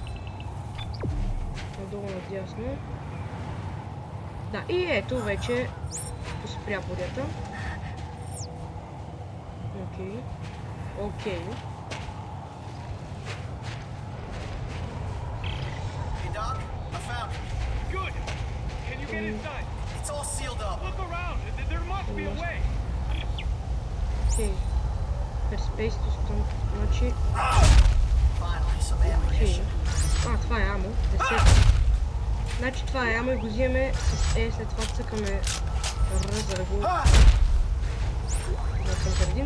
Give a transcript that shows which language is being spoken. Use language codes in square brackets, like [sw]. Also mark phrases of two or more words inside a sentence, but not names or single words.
[bg] Надолу надясно. Да, и ето вече спря бурята. Окей. Окей. [en] Hey, Doc, I found it. Good. Can you get inside? It's all sealed up. Look around. There must be a way. [bg] Окей. Перспейстото, значи... Okay. Това е амо. 10. Значи това е амо и го взимаме с след това цъкаме Р, за да го заредим.